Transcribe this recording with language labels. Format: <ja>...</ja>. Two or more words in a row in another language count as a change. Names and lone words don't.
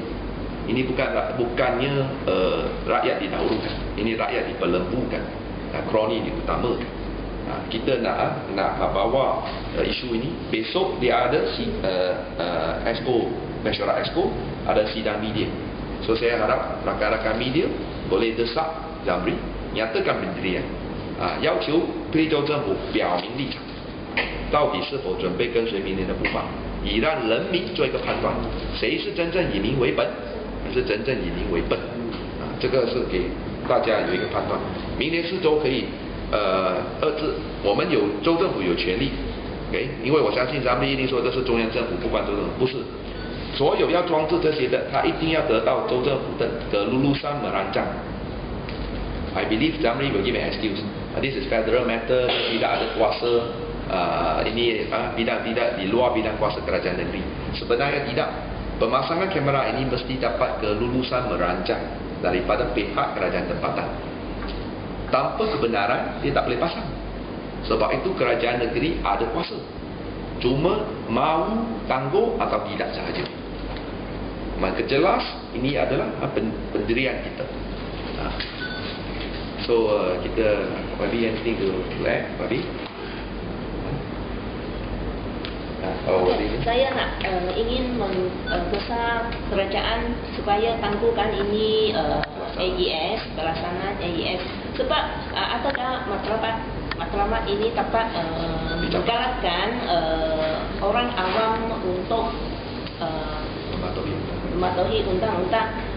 <ms>Ini bukannya rakyat didahulukan, ini rakyat diperlembukan, kroni diutamakan. Kita nak bawa isu ini. Besok dia ada expo Mesyuarat Exco, ada sidang media. So saya harap rakan-rakan media boleh desak Zamri nyatakan pendirian，</ms> <zh>要求非洲政府表明立场，到底是否准备跟随明年的步伐，以让人民做一个判断，谁是真正以民为本，还是真正以民为笨。这个是给大家有一个判断。明年4州可以遏制，我们有州政府有权利。因为我相信咱们一定说这是中央政府不管州政府，不是，所有要装置这些的，他一定要得到州政府的</zh> <ms>kelulusan merancang。</ms> <en>I believe Zamri will give an excuse. This is federal matter,</en> <ms>tidak ada kuasa ini tidak di luar bidang kuasa kerajaan negeri. Sebenarnya tidak. Pemasangan kamera ini mesti dapat kelulusan merancang daripada pihak kerajaan tempatan. Tanpa kebenaran dia tak boleh pasang. Sebab itu kerajaan negeri ada kuasa. Cuma mahu tangguh atau tidak sahaja. Maka jelas ini adalah pendirian kita. So kita Babi</ms> <en>anything to add,</en> <ms>Babi? Saya nak ingin mendesak kerajaan supaya tangguhkan ini AES, pelaksanaan AES. Sebab adakah matlamat ini dapat menggalakkan orang awam untuk mematuhi undang-undang.</ms>